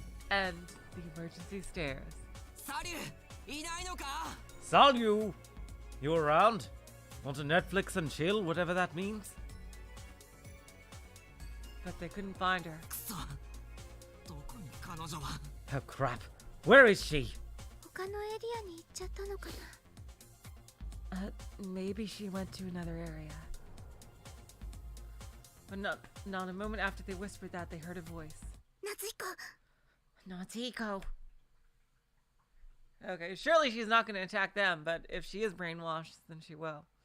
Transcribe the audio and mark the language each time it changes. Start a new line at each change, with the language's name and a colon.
English: And the emergency stairs.
Japanese: サリューいないのか
English: Salyu! You around? Want to Netflix and chill, whatever that means? But they couldn't find her.
Japanese: くそどこに彼女は
English: Oh crap. Where is she?
Japanese: 他のエリアに行っちゃったのかな。
English: Maybe she went to another area. But not a moment after they whispered that, they heard a voice.
Japanese: 夏彦
English: Natsuko. Okay, surely she's not going to attack them, but if she is brainwashed, then she will.